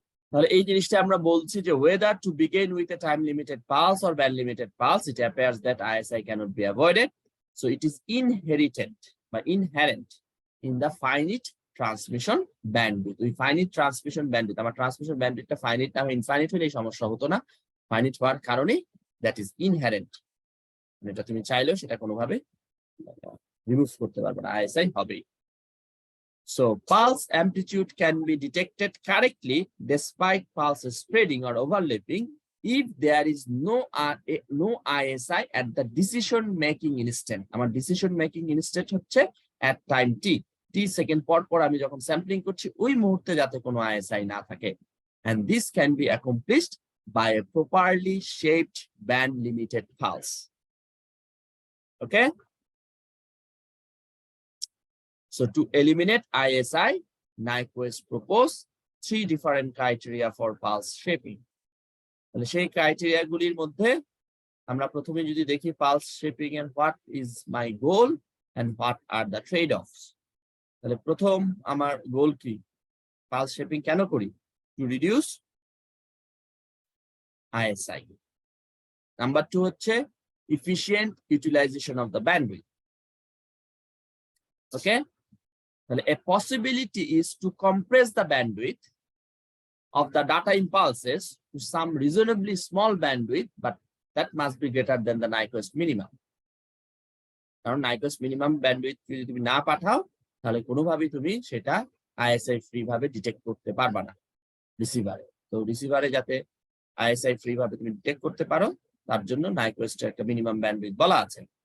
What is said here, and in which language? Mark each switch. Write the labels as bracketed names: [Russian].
[Bangla] তাহলে এই জিনিসটা আমরা বলছি যে [English] whether to begin with a time limited pulse or band limited pulse, it appears that ISI cannot be avoided, so it is inherent in the finite transmission bandwidth. [Bangla] ওই finite transmission bandwidth, আমার transmission bandwidthটা finite না infinite হলে এই সমস্যা হতো না, finite হওয়ার কারণে [English] that is inherent, [Bangla] এটা তুমি চাইলেও সেটা কোনোভাবে রিমুভ করতে পারবে না, ISI হবেই। [English] So pulse amplitude can be detected correctly despite pulse spreading or overlapping if there is no ISI at the decision making instant. [Bangla] আমার decision making instant হচ্ছে at time t সেকেন্ড পর আমি যখন sampling করছি ওই মুহূর্তে যাতে কোনো ISI না থাকে, [English] and this can be accomplished by a properly shaped band limited pulse. Okay, so to eliminate ISI, Nyquist proposed 3 different criteria for pulse shaping. [Bangla] তাহলে সেই ক্রাইটেরিয়া গুলির মধ্যে আমরা প্রথমে যদি দেখি [English] pulse shaping and what is my goal and what are the trade-offs. [Bangla] তাহলে প্রথম আমার গোল কি, pulse shaping কেন করি? [English] To reduce ISI. [Bangla] নাম্বার 2 হচ্ছে [English] efficient utilization of the bandwidth. Okay, a possibility is to compress the bandwidth of the data impulses to some reasonably small bandwidth, but that must be greater than the Nyquist minimum. [Bangla] কারণ Nyquist minimum bandwidth যদি তুমি না পাঠাও তাহলে কোনোভাবেই তুমি সেটা ISI free ভাবে detect করতে পারবা না রিসিভারে। তো রিসিভারে যাতে ISI ফ্রি ভাবে তুমি ডিটেক্ট করতে পারো তার জন্য Nyquist একটা মিনিমাম ব্যান্ডউইথ বলা আছে।